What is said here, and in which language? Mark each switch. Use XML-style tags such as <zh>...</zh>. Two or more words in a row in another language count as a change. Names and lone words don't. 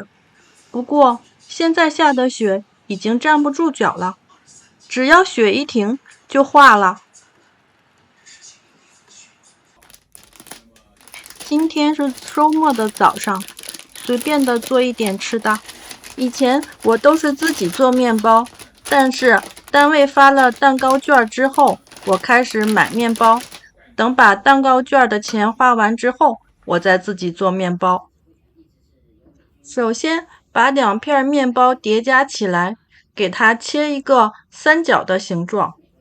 <zh>不過現在下的雪已經站不住腳了，只要雪一停就化了。今天是周末的早上，隨便的做一點吃的。以前我都是自己做麵包，但是單位發了蛋糕券之後，我開始買麵包。等把蛋糕券的錢花完之後，我再自己做麵包。首先把2片麵包疊加起來，給它切一個三角的形狀。</zh>